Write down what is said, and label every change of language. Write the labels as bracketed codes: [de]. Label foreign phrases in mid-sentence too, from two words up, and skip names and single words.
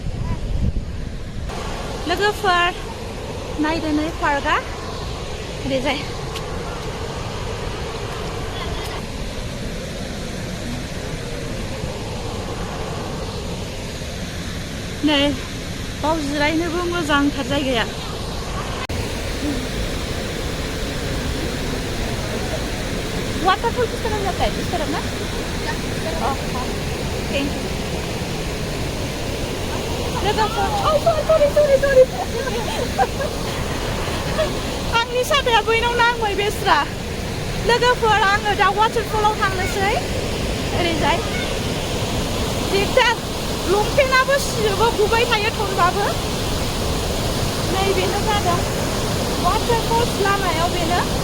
[brx] लोगोफोर नायदो नै पार्कआ ओरैजाय नै बाव जिरायनोबो मोजांथार जायगाया वाटरफल [hi] किस तरफ जाता है इस तरफ ना [en] Thank you [brx] लोगोफोर सरि आंनि साथाया बैनाव नांबाय बेस्रा लोगोफोर आङो दा वाटारफलाव थांनोसै ओरैजाय दिगदार लंपेन्टआबो सिजोबो गुबाय थायो थनबाबो नै बेनो जादों वाटारफल्स लामायाव बेनो